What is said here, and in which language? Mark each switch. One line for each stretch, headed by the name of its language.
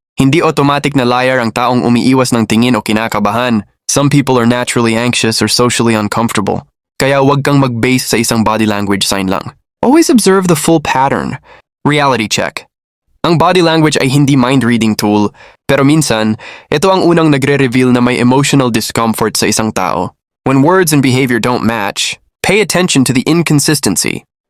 Filipino: Hindi automatic na liar ang taong umiiwas ng tingin o kinakabahan.
English: Some people are naturally anxious or socially uncomfortable.
Filipino: Kaya huwag kang mag-base sa isang body language sign lang.
English: Always observe the full pattern. Reality check.
Filipino: Ang body language ay hindi mind-reading tool, pero minsan, ito ang unang nagre-reveal na may emotional discomfort sa isang tao.
English: When words and behavior don't match, pay attention to the inconsistency.